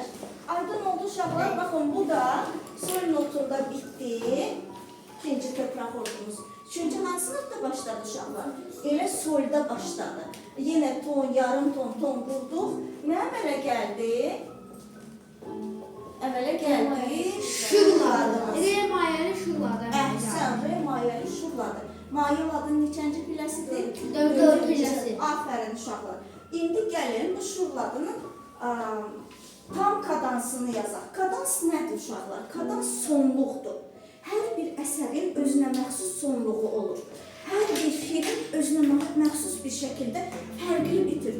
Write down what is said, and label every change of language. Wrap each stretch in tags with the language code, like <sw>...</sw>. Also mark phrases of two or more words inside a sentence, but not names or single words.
<az>Aydın oldu uşaqlar, baxın bu da sol notunda bitdi. İkinci toprak ordumuz. 3-cü hansı notda başladı uşaqlar? Elə solda başladı. Yenə ton, yarım ton, ton qurduq. Nə əmələ gəldi? Əmələ gəldi, şurladınız. Re mayəli şurladı. Əhsən, re mayəli şurladı. Mayəladın neçənci pilləsidir? 4 pilləsi. Afərin uşaqlar. İndi gəlin bu şurladının tam kadansını yazaq. Kadans nədir uşaqlar? Kadans sonluqdur. Hər bir əsərin özünə məxsus sonluğu olur. Hər bir film özünə məxsus bir şəkildə fərqli bitir.</az>